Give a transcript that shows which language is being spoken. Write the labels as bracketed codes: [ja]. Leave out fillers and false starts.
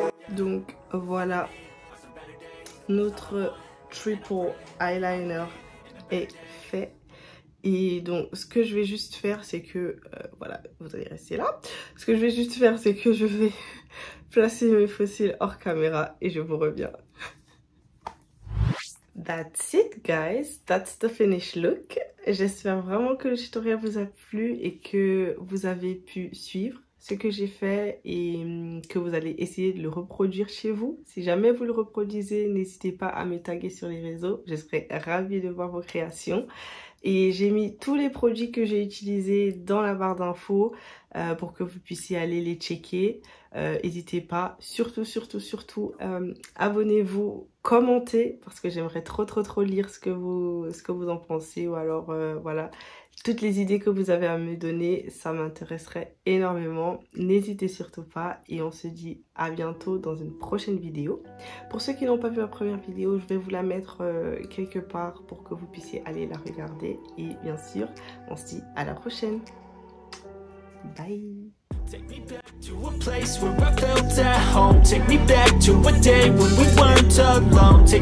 [fr] Donc voilà, notre triple eyeliner est fait. Et donc ce que je vais juste faire, c'est que voilà, vous allez rester là. Ce que je vais juste faire, c'est que je vais placer mes faux cils hors caméra et je vous reviens. [en] That's it guys, that's the finished look. [fr] J'espère vraiment que le tutoriel vous a plu et que vous avez pu suivre ce que j'ai fait et que vous allez essayer de le reproduire chez vous. Si jamais vous le reproduisez, n'hésitez pas à me taguer sur les réseaux. Je serai ravie de voir vos créations. Et j'ai mis tous les produits que j'ai utilisés dans la barre d'infos pour que vous puissiez aller les checker. N'hésitez pas, surtout, abonnez-vous, commentez parce que j'aimerais trop lire ce que vous en pensez, ou alors voilà, toutes les idées que vous avez à me donner, ça m'intéresserait énormément. N'hésitez surtout pas et on se dit à bientôt dans une prochaine vidéo. Pour ceux qui n'ont pas vu ma première vidéo, je vais vous la mettre quelque part pour que vous puissiez aller la regarder. Et bien sûr, on se dit à la prochaine. Bye. [en] Take me back to a place where I felt at home. Take me back to a day when we weren't alone.